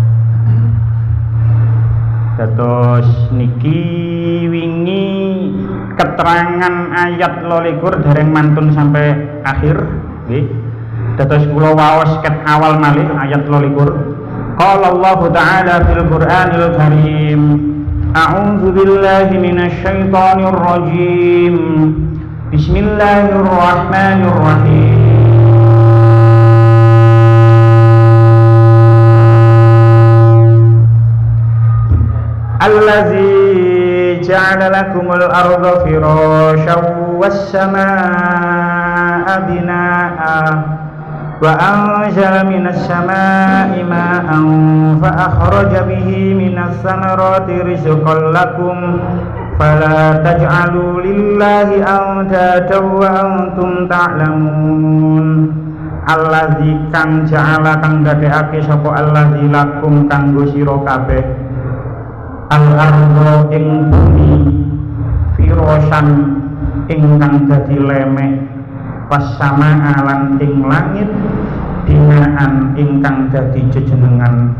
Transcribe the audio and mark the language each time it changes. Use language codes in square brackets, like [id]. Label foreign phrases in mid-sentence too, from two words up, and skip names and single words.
[jv] Terus niki wingi keterangan ayat 12 dereng mantun sampai akhir nggih. Terus kula waos ket awal malih ayat 12. [ar] قال الله تعالى في القرآن الكريم، أعوذ بالله من الشيطان الرجيم. بسم الله الرحمن الرحيم. الذي جعل لكم الأرض فراشا و السماء بناء وأنزل من السماء ماء فأخرج به من الثمرات رزقا لكم فلا تجعلوا لله أندادا وأنتم تعلمون. [jv] Allazi kang ja'ala kang dadekake sapa [ar] الذي لكم [jv] kanggo sira kabeh al-ardha ing bumi firasyan ingkang dadi lemek was-samaa lan ing langit binaan ingkang dadi jejenengan